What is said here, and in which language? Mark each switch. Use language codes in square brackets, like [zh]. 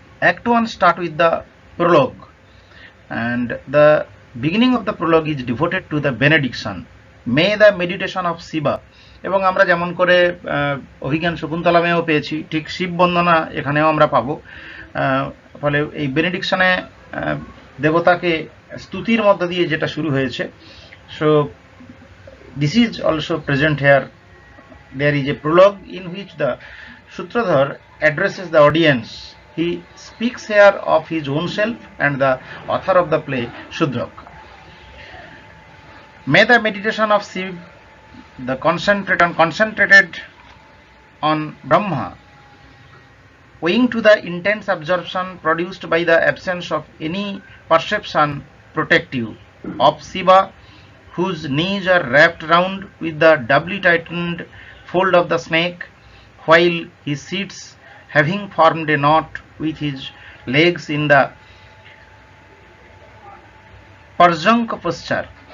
[en] Act 1 start with the prologue, and the beginning of the prologue is devoted to the benediction. May the meditation of Shiva, [bn] এবং আমরা যেমন করে অভিজ্ঞান শকুন্তলামেও পেয়েছি, ঠিক শিব বন্দনা এখানেও আমরা পাবো। ফলে এই বেনেডিকশনে দেবতাকে স্তুতির মধ্য দিয়ে যেটা শুরু হয়েছে, [en] So this is also present here. There is a prologue in which the Sutradhar addresses the audience. He speaks here of his own self and the author of the play, Sudraka. May the meditation of Shiv, the concentrated on Brahma, owing to the intense absorption produced by the absence of any perception, protect you, of Shiva, whose knees are wrapped round with the doubly tightened fold of the snake, while he sits, having formed a knot with his legs in the Parjanka posture.